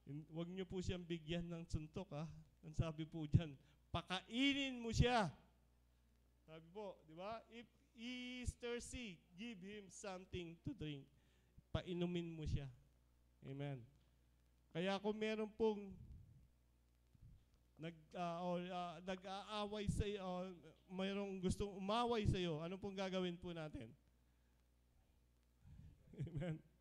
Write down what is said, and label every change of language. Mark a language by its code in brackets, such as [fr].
[tl] Huwag niyo po siyang bigyan ng suntok, ha? Ang sabi po diyan, pakainin mo siya. Sabi po, di ba? [en] If he is thirsty, give him something to drink. [tl] Painumin mo siya. Amen. Kaya kung meron pong nag-aaway sa iyo, mayroong gustong umaway sa iyo, ano pong gagawin po natin? Amen.